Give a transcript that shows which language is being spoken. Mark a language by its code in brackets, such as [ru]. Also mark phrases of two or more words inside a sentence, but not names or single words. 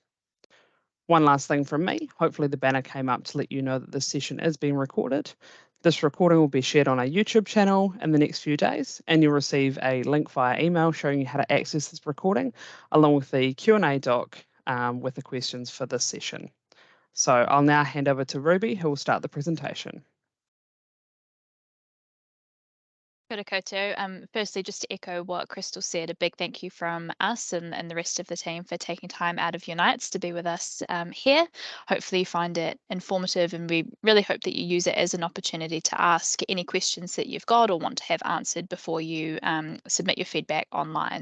[en] One last thing from me, hopefully the banner came up to let you know that this session is being recorded. This recording will be shared on our YouTube channel in the next few days, and you'll receive a link via email showing you how to access this recording, along with the Q&A doc with the questions for this session. So I'll now hand over to Ruby, who will start the presentation. [mi] Kia ora koutou. [en] Firstly, just to echo what Crystal said, a big thank you from us and the rest of the team for taking time out of your nights to be with us here. Hopefully you find it informative, and we really hope that you use it as an opportunity to ask any questions that you've got or want to have answered before you submit your feedback online.